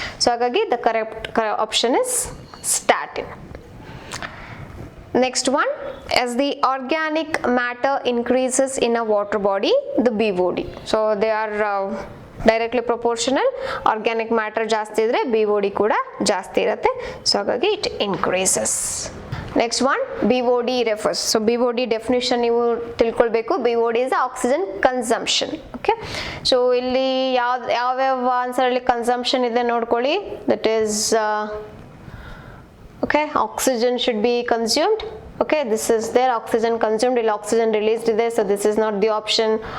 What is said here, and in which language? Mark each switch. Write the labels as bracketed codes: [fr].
[en] So [kn] ಹಾಗಾಗಿ [en] the correct option is statin. Next one, as the organic matter increases in a water body, the BOD. So they are directly proportional. [kn] Organic matter ಜಾಸ್ತಿ ಇದ್ರೆ BOD ಕೂಡ ಜಾಸ್ತಿ ಇರುತ್ತೆ. [en] So [kn] ಹಾಗಾಗಿ [en] it increases. Next one, BOD refers. So BOD definition [kn] ನೀವು ತಿಳ್ಕೊಳ್ಬೇಕು. [en] BOD is oxygen consumption. [kn] Okay, so ಇಲ್ಲಿ ಯಾವ್ಯಾವ ಆನ್ಸರ್ ಅಲ್ಲಿ ಕನ್ಸಂಪ್ಷನ್ ಇದೆ ನೋಡ್ಕೊಳ್ಳಿ. [en] That is okay, oxygen should be consumed. Okay, this is there, oxygen consumed, [kn] ಇಲ್ಲಿ [en] oxygen released ಇದೆ, so this is not the option.